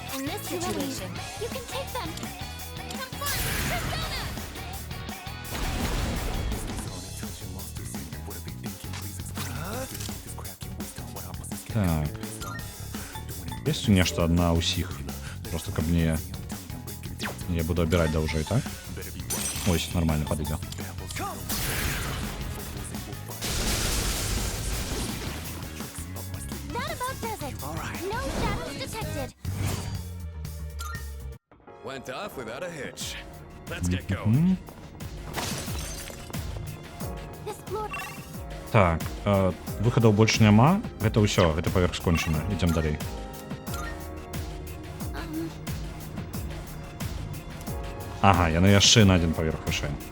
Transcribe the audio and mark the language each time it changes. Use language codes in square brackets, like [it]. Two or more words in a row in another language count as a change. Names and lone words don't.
[be] Так. Есть нешта на ўсіх? Просто каб не... Я буду абіраць даўжэй, так? Ось, нормально, падыдзе. [en] Went off without a hitch. Let's get going. [be] Так, выхадаў больш няма. Гэта ўсё, гэта паверх скончана. Ідзем далей. Ага, яны яшчэ на адзін паверх вышэй.